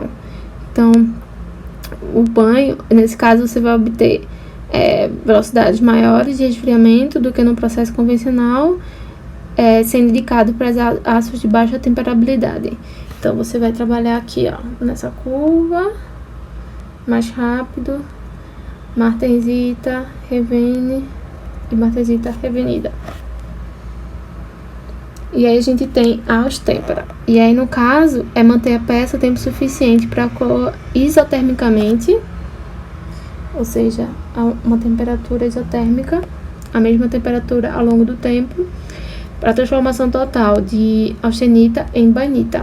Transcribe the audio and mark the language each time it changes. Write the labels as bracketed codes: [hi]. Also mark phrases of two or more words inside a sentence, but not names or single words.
[pt] Então, o banho, nesse caso, você vai obter velocidades maiores de resfriamento do que no processo convencional, sendo indicado para aços de baixa temperabilidade. Então, você vai trabalhar aqui, ó, nessa curva, mais rápido, martensita, revene e martensita revenida. E aí a gente tem a austêmpera. E aí, no caso, é manter a peça tempo suficiente para coar isotermicamente, ou seja, uma temperatura isotérmica, a mesma temperatura ao longo do tempo, para a transformação total de austenita em bainita.